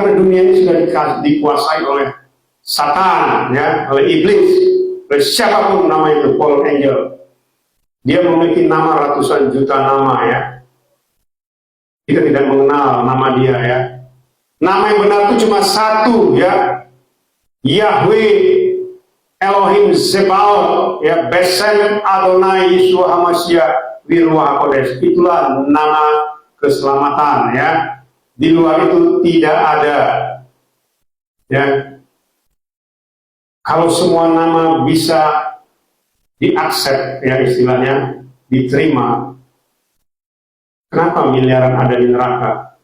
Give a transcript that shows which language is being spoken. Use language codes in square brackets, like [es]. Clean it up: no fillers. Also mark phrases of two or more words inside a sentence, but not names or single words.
[id] Karena dunia ini sudah dikuasai oleh Satan, ya, oleh iblis, oleh siapapun nama itu, [en] fallen angel. [id] Dia memiliki nama ratusan juta nama ya. Kita tidak mengenal nama dia ya. Nama yang benar itu cuma satu ya. [he] יהוה אלהים צבאות ya, בשם אדני ישוע המשיח רוח הקודש. [id] Itulah nama keselamatan ya. Di luar itu tidak ada. Ya. Kalau semua nama bisa diakses ya istilahnya, diterima, kenapa miliaran ada di neraka?